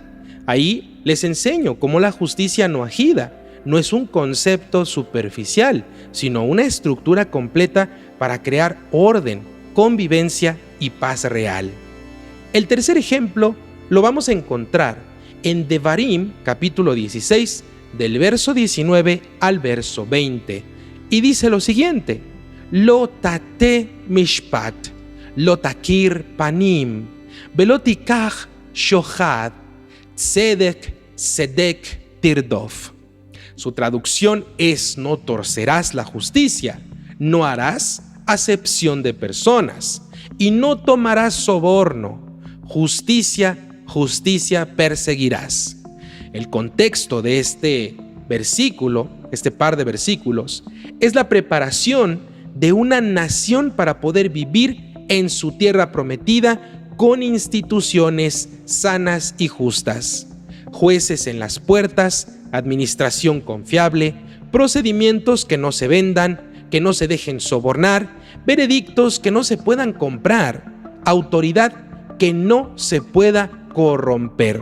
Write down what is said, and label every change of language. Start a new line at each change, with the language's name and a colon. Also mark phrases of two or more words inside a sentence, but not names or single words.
Spanish: Ahí les enseño cómo la justicia noajida no es un concepto superficial, sino una estructura completa para crear orden, convivencia y paz real. El tercer ejemplo lo vamos a encontrar en Devarim, capítulo 16, del verso 19 al verso 20, y dice lo siguiente:
Hebrew: לא תטה משפט לא תכיר פנים ולא תקח שחד צדק צדק תרדף.
Spanish: Su traducción es: no torcerás la justicia, no harás acepción de personas y no tomarás soborno. Justicia, justicia perseguirás. El contexto de este versículo, este par de versículos, es la preparación de una nación para poder vivir en su tierra prometida con instituciones sanas y justas, jueces en las puertas, administración confiable, procedimientos que no se vendan, que no se dejen sobornar, veredictos que no se puedan comprar, autoridad que no se pueda corromper.